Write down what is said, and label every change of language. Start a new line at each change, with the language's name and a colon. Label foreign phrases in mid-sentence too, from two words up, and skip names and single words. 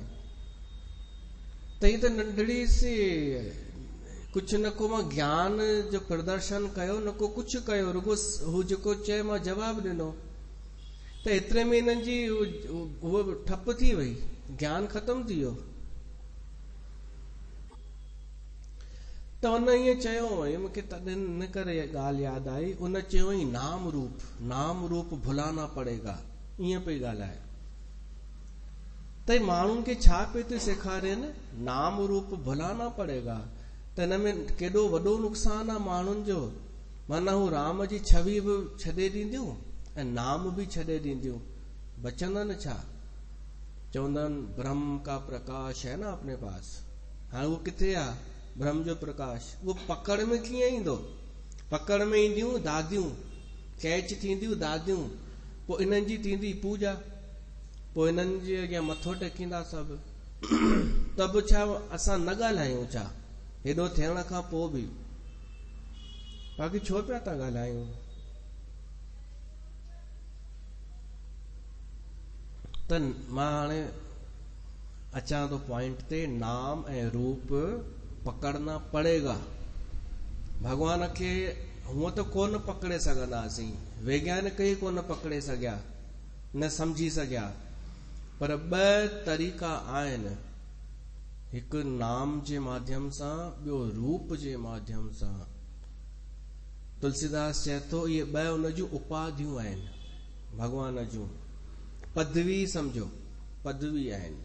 Sindhi: त हीअ त नंढड़ी सी कुझु न को मां ज्ञान जो प्रदर्शन कयो, न को कुझु कयो, रुगो हू जेको चए मां जवाबु ॾिनो। त एतिरे में हिननि जी उहो ठप थी वई, ज्ञान ख़तमु थी वियो। त हुन ईअं चयो, मूंखे तॾहिं इन करे ॻाल्हि यादि आई, उन चयो ई
Hindi: नाम रूप भुलाना पड़ेगा,
Sindhi: ईअं पई ॻाल्हाए। त माण्हुनि खे छा पियो थी सेखारेनि?
Hindi: नाम रूप भुलाना पड़ेगा।
Sindhi: त हिन में केॾो वॾो नुक़सान आहे माण्हुनि जो। माना हू राम जी छवि बि छॾे ॾींदियूं ऐं नाम बि छॾे ॾींदियूं, बचंदनि छा? चवंदा आहिनि
Hindi: ब्रह्म का प्रकाश है ना अपने पास।
Sindhi: हाणे उहो किथे आहे ब्रह्म जो प्रकाश? उहो पकड़ में कीअं ईंदो? पकड़ में ईंदियूं दादियूं, कैच थींदियूं दादियूं, पोइ इन्हनि जी थींदी पूजा, पोइ इन्हनि जे अॻियां मथो टेकींदा सभु। त बि छा असां न ॻाल्हायूं छा हेॾो थियण खां पोइ बि? बाक़ी छो पिया था ॻाल्हायूं? त मां हाणे अचां थो पॉइंट ते, नाम ऐं रूप
Hindi: पकड़ना पड़ेगा।
Sindhi: भगवान खे हूअं त कोन पकड़े सघंदासीं, वैज्ञानिक ई कोन पकड़े सघिया, न समझी सघिया, पर ॿ तरीक़ा आहिनि, हिकु नाम जे माध्यम सां, ॿियो रूप जे माध्यम सां। तुलसीदास चए थो इहे ॿ उन जूं उपाधियूं आहिनि भगवान जूं, पदवी समझो, पदवी आहिनि।